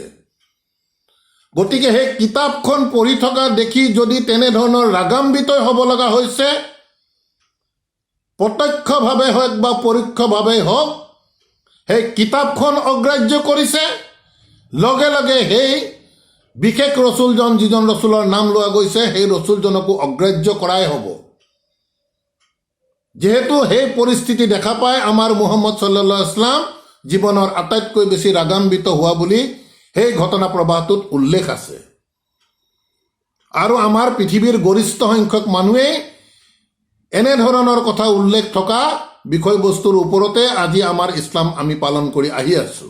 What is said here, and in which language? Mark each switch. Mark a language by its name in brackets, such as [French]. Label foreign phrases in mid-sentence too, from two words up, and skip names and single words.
[Assamese] গতিকে সেই কিতাপখন পঢ়ি থকা দেখি যদি তেনেধৰণৰ ৰাগাম্বিত হ'ব লগা হৈছে, প্ৰত্যক্ষভাৱে হওক বা পৰোক্ষভাৱে হওক, সেই কিতাপখন অগ্ৰাহ্য কৰিছে, লগে লগে সেই বিশেষ ৰচুলজন, যিজন ৰচুলৰ নাম লোৱা গৈছে, সেই ৰচুলজনকো অগ্ৰাহ্য কৰাই হ'ব। যিহেতু সেই পৰিস্থিতি দেখা পাই আমাৰ মুহাম্মদ [Arabic] صلى الله عليه وسلم [Assamese] জীৱনৰ আটাইতকৈ বেছি ৰাগাম্বিত হোৱা বুলি সেই ঘটনা প্ৰবাহটোত উল্লেখ আছে। আৰু আমাৰ পৃথিৱীৰ গৰিষ্ঠ সংখ্যক মানুহেই এনেধৰণৰ কথা উল্লেখ থকা বিষয়বস্তুৰ ওপৰতে আজি আমাৰ ইছলাম আমি পালন কৰি আহি আছোঁ।